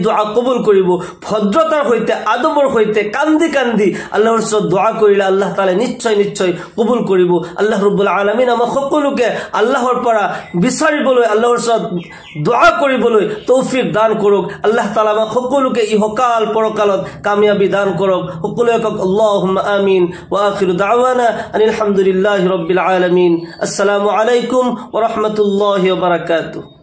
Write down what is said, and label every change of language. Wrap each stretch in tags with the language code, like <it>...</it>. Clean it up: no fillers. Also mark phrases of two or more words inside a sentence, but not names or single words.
<as>দোয়া কবুল কৰিব ভদ্ৰতাৰ সৈতে আদবৰ সৈতে কান্দি কান্দি আল্লাহর ওচৰত দোয়া কৰিলে আল্লাহ তাআলা নিশ্চয় নিশ্চয় কবুল কৰিব আল্লাহ ৰাব্বুল আলামিন আমাক সকলোকে আল্লাহৰ পৰা বিচাৰিবলৈ আল্লাহৰ ওচৰত দোয়া কৰিবলৈ তৌফিক দান কৰক আল্লাহ তাআলা আমাক সকলোকে ইহকাল পৰকালত কামিয়াবি দান কৰক সকলোকে</as> <ar>اللهم آمين وآخر دعوانا الحمد لله رب العالمين السلام عليكم ورحمة الله وبركاته</ar>